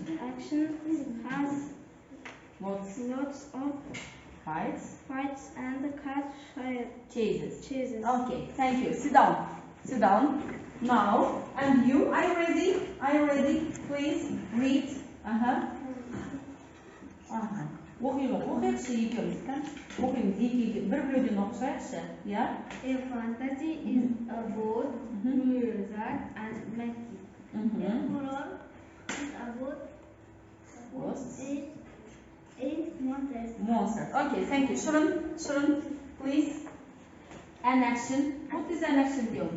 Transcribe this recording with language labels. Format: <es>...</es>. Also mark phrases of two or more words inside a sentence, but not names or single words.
<en>has What's lots of fights? and Chases. chases. Okay, thank you. Sit down. Now, and you? Are you ready? Please read.</en> <kk>Оқиықшы екеуміз, оқимыз екі бір біреуден оқышайықшы, иә?</kk> <en>A fantasy is about music and magic. A horror is about Ghosts. eight monsters. Monsters. Okay, thank you. Shurun, please. An action. What is an action film?</en>